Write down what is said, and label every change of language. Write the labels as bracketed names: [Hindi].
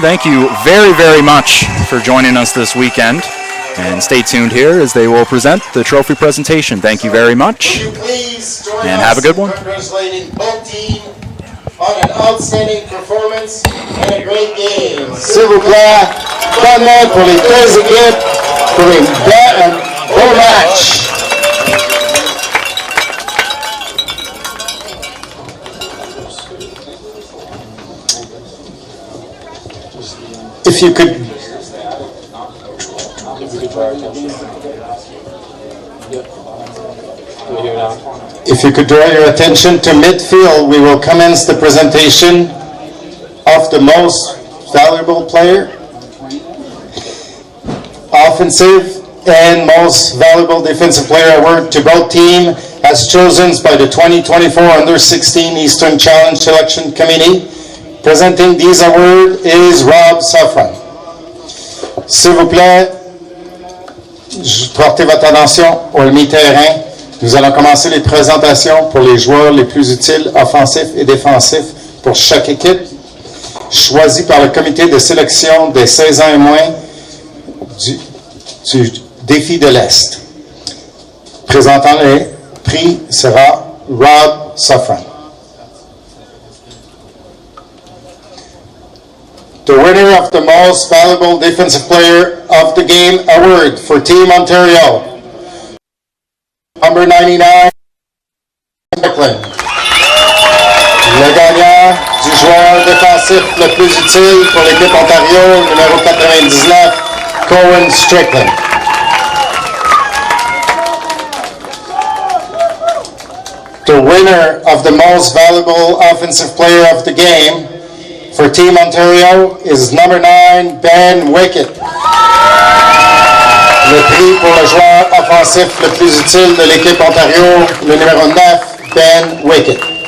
[English] Thank you very, very much for joining us this weekend. And stay tuned here as they will present the trophy presentation. Thank you very much. And have a good one. Congratulating both teams on an outstanding performance and a great game. [French] S'il vous plaît, bonne main pour les deux équipes pour un beau match. [English] If you could draw your attention to midfield, we will commence the presentation of the most valuable player, offensive and most valuable defensive player award to both teams as chosen by the 2024 Under-16 Eastern Challenge Selection Committee. Presenting these awards is Rob Safran. [French] S'il vous plaît, portez votre attention au mi-terrain. Nous allons commencer les présentations pour les joueurs les plus utiles, offensifs et défensifs pour chaque équipe, choisis par le comité de sélection des 16 ans et moins du défi de l'Est. Présentant les prix sera Rob Safran. [English] The winner of the Most Valuable Defensive Player of the Game Award for Team Ontario, number 99, Strickland. [French] Le gagnant du joueur défensif le plus utile pour l'équipe Ontario, numéro 99, Cohen Strickland. [English] The winner of the Most Valuable Offensive Player of the Game for Team Ontario is number 9, Ben Wickett. [French] Le prix pour le joueur offensif le plus utile de l'équipe Ontario, le numéro 9, Ben Wickett.